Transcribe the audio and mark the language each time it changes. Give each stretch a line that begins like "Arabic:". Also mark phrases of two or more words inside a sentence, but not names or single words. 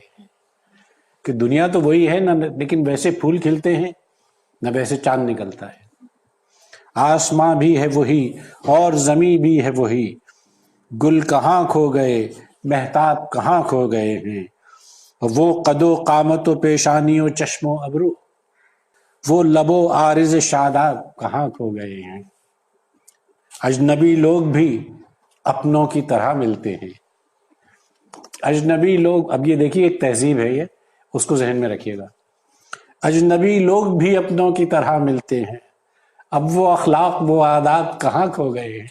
Urdu: کہ دنیا تو وہی ہے نہ، لیکن ویسے پھول کھلتے ہیں نہ ویسے چاند نکلتا ہے. آسماں بھی ہے وہی اور زمین بھی ہے وہی، گل کہاں کھو گئے مہتاب کہاں کھو گئے ہیں. وہ قد و قامت و پیشانی و چشم و ابرو، وہ لب و عارض شاداب کہاں کھو گئے ہیں. اجنبی لوگ بھی اپنوں کی طرح ملتے ہیں. اجنبی لوگ، اب یہ دیکھیے ایک تہذیب ہے، یہ اس کو ذہن میں رکھیے گا. اجنبی لوگ بھی اپنوں کی طرح ملتے ہیں، اب وہ اخلاق وہ آداب کہاں کھو گئے ہیں.